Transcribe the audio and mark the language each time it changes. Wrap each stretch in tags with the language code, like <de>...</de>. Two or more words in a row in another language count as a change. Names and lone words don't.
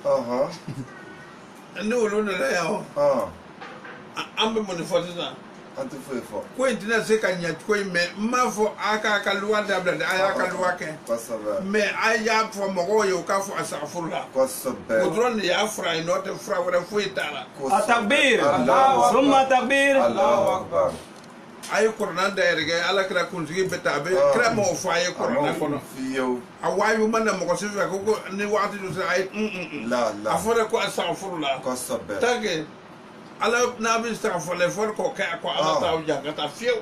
<bm>Ni olu nana yan o. An bɛ mun de fɔ sisan. An tɛ foyi fɔ. Ko in tɛna se ka ɲɛ cogo in mɛ n m'a fɔ a k'a ka loi dabila dɛ a y'a ka loi kɛ. Kosɛbɛ. Mais a y'a fɔ mɔgɔw ye u k'a fɔ asafurula. Kosɛbɛ. O dɔrɔn de y'a fura ye n'o tɛ fura wɛrɛ foyi t'a la.</bm> <ar>Takbir. Summa takbir. Allahu akbar.</ar> <bm>A ye kɔrɔna dayɛlɛ kɛ ala kira kuntigi bɛ taa a bɛ kira m'o fɔ a ye kɔrɔna kɔnɔ. A waayu ma na mɔgɔ si fɛ ko ni waati dɔ sera a ye a fɔra ko asafurula. Kosɛbɛ.</bm> <fr>Tant que</fr> <bm>ala n'a bɛ se ka fɔlɔ fɔli k'o kɛ ko ala t'aw jan ka taa fiyewu.</bm>